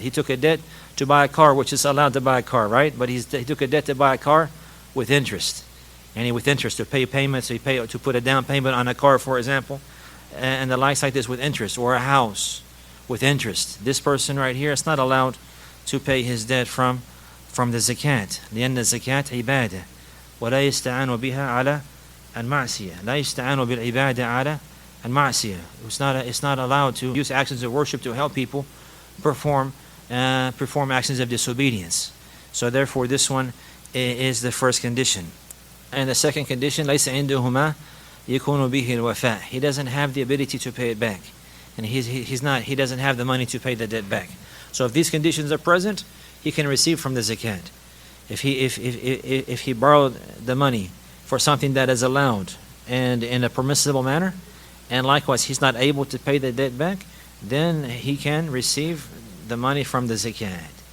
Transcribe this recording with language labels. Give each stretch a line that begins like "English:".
English: He took a debt to buy a car, which is allowed to buy a car, right? But he took a debt to buy a car with interest. And with interest, to pay payments, to put a down payment on a car, for example, and the likes like this with interest, or a house with interest. This person right here is not allowed to pay his debt from the zakat.
Arabic: لأن الزكاة عبادة ولا يستعان بها على المعصية. لا يستعان بالعبادة على المعصية.
English: It's not allowed to use actions of worship to help people perform actions of disobedience. So therefore, this one is the first condition. And the second condition,
Arabic: ليس عندهما يكون به الوفاء.
English: He doesn't have the ability to pay it back, and he doesn't have the money to pay the debt back. So if these conditions are present, he can receive from the zakat. If he borrowed the money for something that is allowed, and in a permissible manner, and likewise he's not able to pay the debt back, then he can receive the money from the zakat.